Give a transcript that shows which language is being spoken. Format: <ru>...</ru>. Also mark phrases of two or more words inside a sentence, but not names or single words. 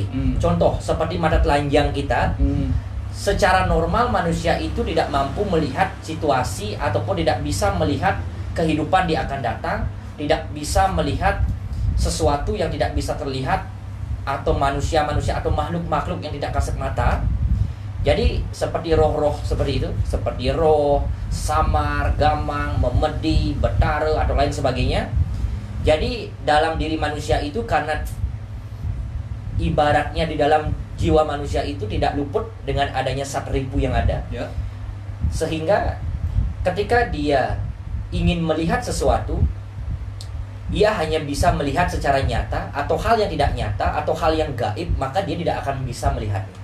<id>Contoh seperti mata telanjang kita. Secara normal manusia itu tidak mampu melihat situasi ataupun tidak bisa melihat kehidupan di akan datang, tidak bisa melihat sesuatu yang tidak bisa terlihat, atau manusia-manusia atau makhluk-makhluk yang tidak kasat mata. Jadi seperti roh-roh seperti itu, seperti roh, samar, gamang, memedi, betara atau lain sebagainya. Jadi dalam diri manusia itu, karena ibaratnya di dalam jiwa manusia itu tidak luput dengan adanya satripu yang ada, sehingga ketika dia ingin melihat sesuatu, dia hanya bisa melihat secara nyata atau hal yang tidak nyata atau hal yang gaib, maka dia tidak akan bisa melihatnya.</id>